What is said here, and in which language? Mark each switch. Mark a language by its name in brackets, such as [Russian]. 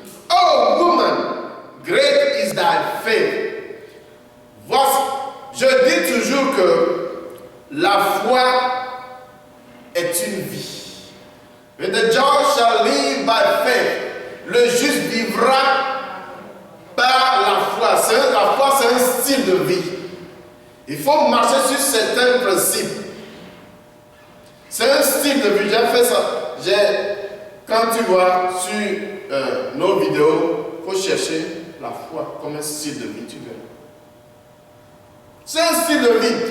[English] Oh woman, great is thy faith. [French] Voici, je dis toujours que la foi est une vie. [English] And the just shall live by faith. [French] Le juste vivra par la foi. La foi, c'est un style de vie. Il faut marcher sur certains principes. C'est un style de vie. J'ai fait ça. Quand tu vois sur nos vidéos, il faut chercher la foi comme un style de vie. Tu verras. C'est un style de vie.